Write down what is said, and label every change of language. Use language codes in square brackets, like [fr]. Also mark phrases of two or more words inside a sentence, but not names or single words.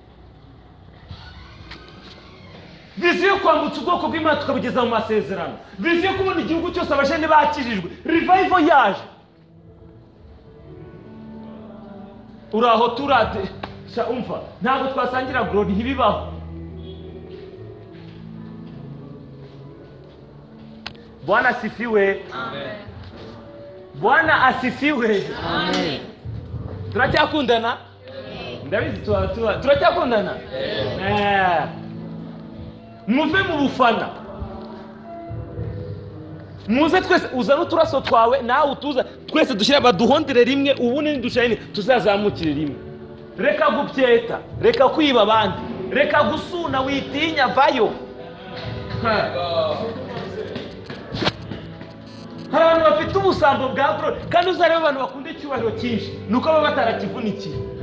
[rw] vision kwambutsa ubwoko bw'Imana tukabugeza mu masezerano vision kubona igihugu cyose abashene bakijijwe revival yaje uraho turate sha umva ntabwo twasangira glory ntibibaho [sw] Bwana asifiwe amen Bwana asifiwe amen [rw] turacyakundana ndabizi turacyakundana muve mu bufana muze twese uzana uturaso twawe nawe utuza twese dushyira baduhondere rimwe ubundi dushayine tuzazamukire rimwe reka gupyeta reka kwiba abandi reka gusuna witinya vayo hari abantu bafite ubusambo bwa glory kandi uzareba abantu bakunda icyubahiro cyinshi nuko baba batarakivunikiye